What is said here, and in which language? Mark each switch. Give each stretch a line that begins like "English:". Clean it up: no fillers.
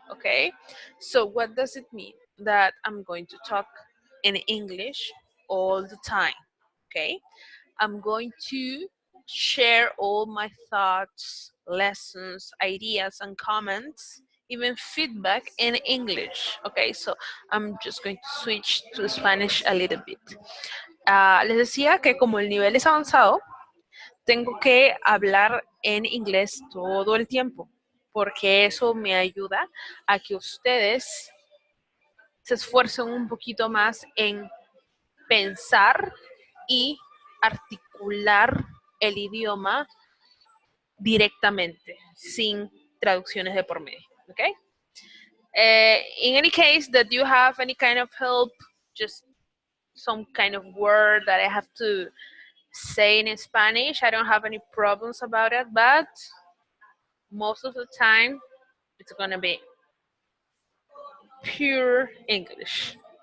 English: Okay, so what does it mean? That I'm going to talk in English all the time. Okay, I'm going to share all my thoughts, lessons, ideas, and comments, even feedback in English. Okay, so I'm just going to switch to Spanish a little bit.
Spanish: Les decía que como el nivel es avanzado, tengo que hablar en inglés todo el tiempo, porque eso me ayuda a que ustedes se esfuercen un poquito más en pensar y articular el idioma directamente, sin traducciones de por medio.
English: Okay? In any case that you have any kind of help, just some kind of word that I have to say in Spanish, I don't have any problems about it, but most of the time it's gonna be pure English.